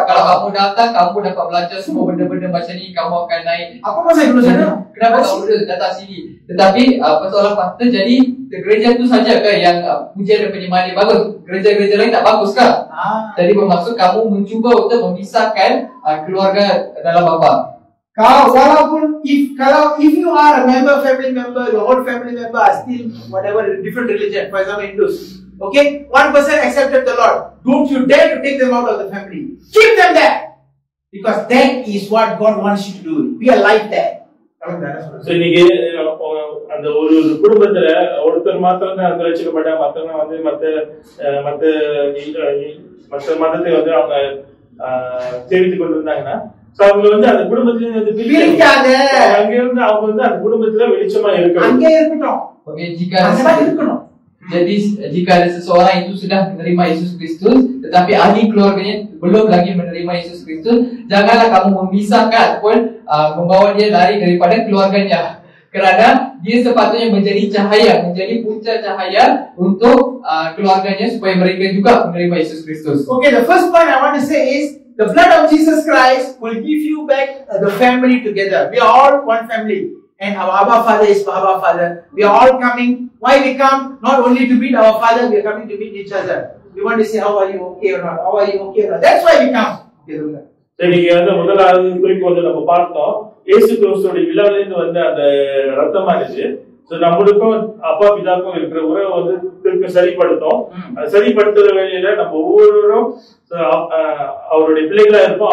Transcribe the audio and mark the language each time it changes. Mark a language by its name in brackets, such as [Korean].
[Malay] Kalau kamu datang, kamu dapat belajar semua benda-benda macam ni, kamu akan naik. Apa masa dulu sana? Kenapa kamu datang sini? Tetapi persoalan pastor, jadi gereja tu saja ke yang pujian dan penyembahan dia bagus, gereja-gereja lain tak bagus ke? Jadi bermaksud kamu mencuba untuk memisahkan keluarga dalam Bapa. [English] Walaupun if you are a family member, your whole family member are still whatever different religion, for example Hindus. Okay, one person accepted the Lord. Don't you dare to take them out of the family. Keep them there, because that is what God wants you to do. Be a light there. [Tamil] இன்னைக்கு அந்த ஒரு குடும்பத்துல ஒருத்தர் மாத்திரம் தான் ரட்சிக்கப்பட்டா, மத்தவங்க வந்து மத்த மதத்தை வந்து அவங்க தெரிவித்துக் கொண்டிருந்தாங்கன்னா, அவங்க வந்து அந்த குடும்பத்தில அங்க இருந்து அவங்க வந்து அந்த குடும்பத்துல வெளிச்சமா இருக்கணும். [Malay] Jadi jika ada seseorang itu sudah menerima Yesus Kristus, tetapi ahli keluarganya belum lagi menerima Yesus Kristus, janganlah kamu memisahkan ataupun membawa dia lari daripada keluarganya, kerana dia sepatutnya menjadi cahaya, menjadi punca cahaya untuk keluarganya supaya mereka juga menerima Yesus Kristus. [English] Okay, the first point I want to say is the blood of Jesus Christ will give you back the family together. We are all one family. And our Abba Father is Abba Father. We are all coming. Why we come? Not only to meet our Father, we are coming to meet each other. We want to say, how are you okay or not? How are you okay or not? That's why we come. [Tamil] இன்னைக்கு வந்து முதலாவது குறிப்பு வந்து நம்ம பார்த்தோம், இயேசு கிறிஸ்துவோட விழாவிலிருந்து வந்து அந்த ரத்தமானது நம்மளுக்கும் அப்பா பிதாக்கும் இருக்கிற உறவை வந்து திருப்பி சரிப்படுத்தும். சரிப்படுத்துற வேலையில நம்ம ஒவ்வொருவரும் அவருடைய பிள்ளைகளா இருப்போம்.